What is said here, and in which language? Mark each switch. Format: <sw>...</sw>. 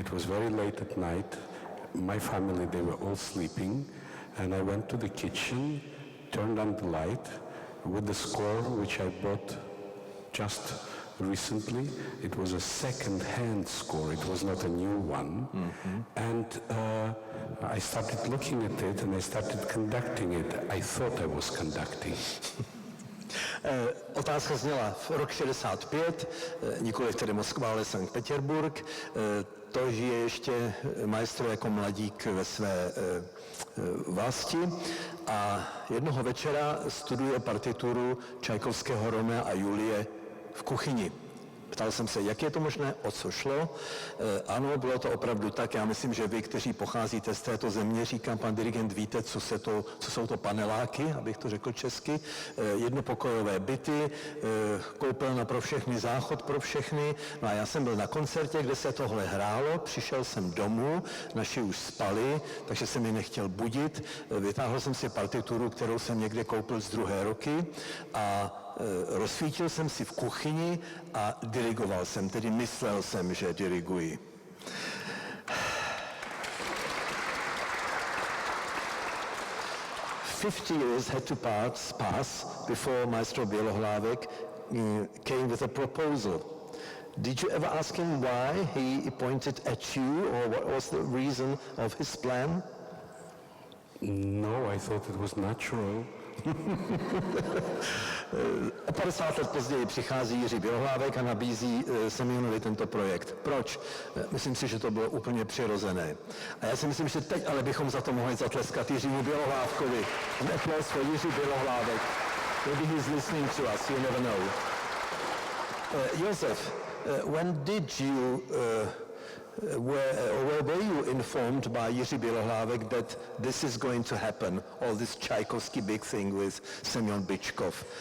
<en>It was very late at night. My family, they were all sleeping, and I went to the kitchen, turned on the light with the score which I bought just recently. It was a second-hand score, it was not a new one. Mm-hmm. And I started looking at it and I started conducting it. I thought I was conducting.</en> <cs>Otázka zněla v rok 65, nikoli tedy Moskva, ale Sankt Petěrburg. To žije ještě maestro jako mladík ve své vlasti a jednoho večera studuje partituru Čajkovského Romea a Julie v kuchyni. Ptal jsem se, jak je to možné, o co šlo. Ano, bylo to opravdu tak. Já myslím, že vy, kteří pocházíte z této země, říkám pan dirigent, víte, co jsou to paneláky, abych to řekl česky. Jednopokojové byty, koupelna pro všechny, záchod pro všechny. No a já jsem byl na koncertě, kde se tohle hrálo, přišel jsem domů, naši už spali, takže jsem je nechtěl budit. Vytáhl jsem si partituru, kterou jsem někde koupil z druhé ruky a rozsvítil jsem si v kuchyni a dirigoval jsem, tedy myslel jsem, že diriguji.</cs> <en>"50 years had to pass before Maestro Bělohlávek came with a proposal. Did you ever ask him why he pointed at you, or what was the reason of his plan? No, I thought it was natural.</en> <cs>O 50 let později přichází Jiří Bělohlávek a nabízí Semyonovi tento projekt. Proč? Myslím si, že to bylo úplně přirozené. A já si myslím, že teď ale bychom za to mohli zatleskat Jiřímu Bělohlávkovi.</cs> <en>An applause for Jiří Bělohlávek. Maybe he's listening to us, you never know. Josef, when did you were you informed by Jiří Bělohlávek that this is going to happen, all this Tchaikovsky big thing with Semyon Bychkov?</en>